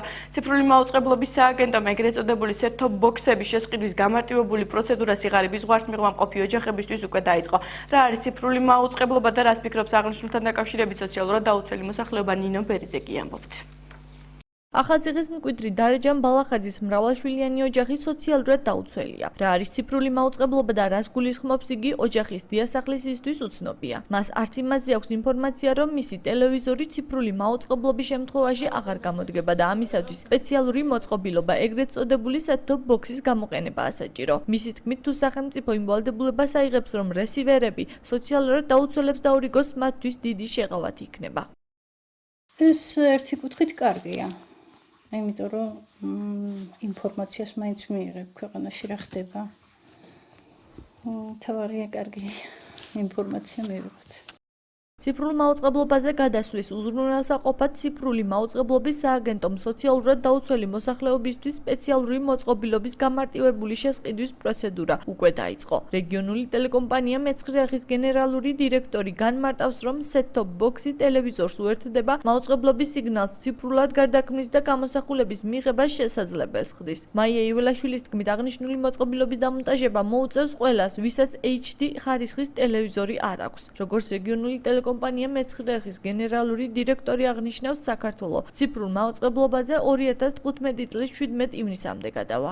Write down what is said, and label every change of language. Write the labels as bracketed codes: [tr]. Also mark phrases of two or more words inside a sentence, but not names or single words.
[ka] ციფრული მაუწყებლობის სააგენტომ ეგრეთ წოდებული [en] set-top box- [ka] ების შესყიდვის გამარტივებული პროცედურა სიღარიბის ზღვარს მიღმამყოფი ოჯახებისთვის უკვე დაიწყო. რა არის ციფრული მაუწყებლობა და რას ფიქრობს აღნიშნულთან დაკავშირებით სოციალურად დაუცველი მოსახლეობა ნინო ბერიძე კი ამბობთ. ახალციხის მკვიდრი დარეჯან ბალახაძის მრავალშვილიანი ოჯახი სოციალურად დაუცველია. რა არის ციფრული მაუწყებლობა და რას გულისხმობს იგი ოჯახის დიასახლისისთვის უცნობია. მას არც იმაზე აქვს ინფორმაცია, რომ მისი ტელევიზორი ციფრული მაუწყებლობის შემთხვევაში აღარ გამოდგება და ამისათვის სპეციალური მოწყობილობა ეგრეთ წოდებული [en] set-top box- [ka] ის გამოყენებაა საჭირო. მისი თქმით, თუ სახელმწიფო იმ ვალდებულებას აიღებს, რომ რესივერები სოციალურად დაუცველებს დაურიგოს, მათთვის დიდი შეღავათი იქნება. ეს ერთი კუთხით კარგია. იმიტომ რომ ინფორმაციას მაინც მიიღებ ქვეყანაში რა ხდება. თავარია კარგი. ინფორმაცია მივიღოთ. ციფრულ მაუწყებლობაზე გადასვლის უზრუნველსაყოფად ციფრული მაუწყებლობის სააგენტომ სოციალურად დაუცველი მოსახლეობისთვის სპეციალური მოწყობილობის გამარტივებული შესყიდვის პროცედურა უკვე დაიწყო. რეგიონული ტელეკომპანია მეცხრე არხის გენერალური დირექტორი განმარტავს, რომ [en] set-top box- [ka] ი ტელევიზორს უერთდება მაუწყებლობის სიგნალს ციფრულად გარდაქმნის და გამოსახულების მიღებას შესაძლებელს ხდის. მაია იველაშვილის თქმით, აღნიშნული მოწყობილობის დამონტაჟება მოუწევს ყველას, ვისაც HD ხარისხის ტელევიზორი არ აქვს. როგორც რეგიონული კომპანია მეცხრე არხის გენერალური დირექტორი აღნიშნავს, საქართველოს ციფრულ მაუწყებლობაზე 2015 წლის 17 ივნისამდე გადავა.